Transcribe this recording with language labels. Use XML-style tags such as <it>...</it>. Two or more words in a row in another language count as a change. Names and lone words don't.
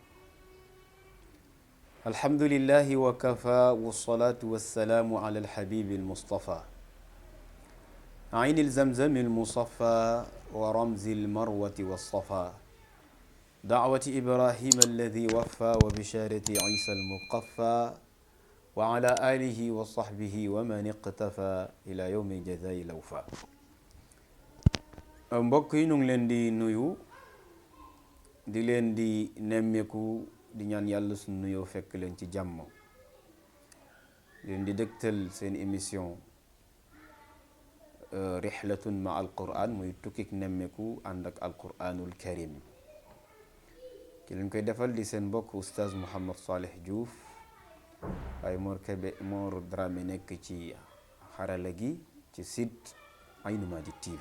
<ar>الحمد لله وكفى والصلاة والسلام على الحبيب المصطفى عين الزمزم المصفى ورمز المروة والصفا دعوة إبراهيم الذي وفى وبشارة عيسى المقفى وعلى آله وصحبه ومن اقتفى إلى يوم الجزاء الأوفى.</ar> <wo>mbokk yi ñu ngi leen di nuyu di leen di nemmeeku di ñaan yàlla suñu nuyoo fekk leen ci jàmm leen di dëgtal seen émission rihlatun ma alquran muy tukkik nemmeeku ànd ak</wo> <ar>القرآن الكريم</ar> <wo>ki leen koy defal di seen mbokk oustaz Mouhamed Saleh Diouf waaye Mor Dramé nekk ci xarala gi ci site Aïnou Mady TV.</wo>